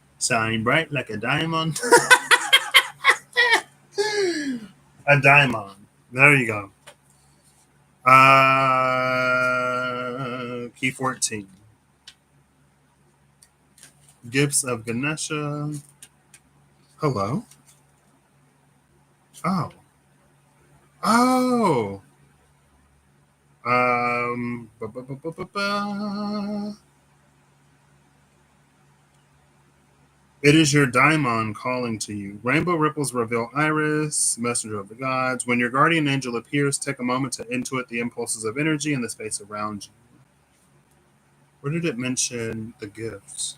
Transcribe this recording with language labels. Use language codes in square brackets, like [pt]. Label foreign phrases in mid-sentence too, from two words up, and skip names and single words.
[en] Shine bright like a diamond. A daimon. There you go. Key 14. Gifts of Ganesha. Hello. Oh. Oh. Ba, ba, ba, ba, ba, ba. It is your daimon calling to you. Rainbow ripples reveal Iris, messenger of the gods. When your guardian angel appears, take a moment to intuit the impulses of energy in the space around you. Where did it mention the gifts?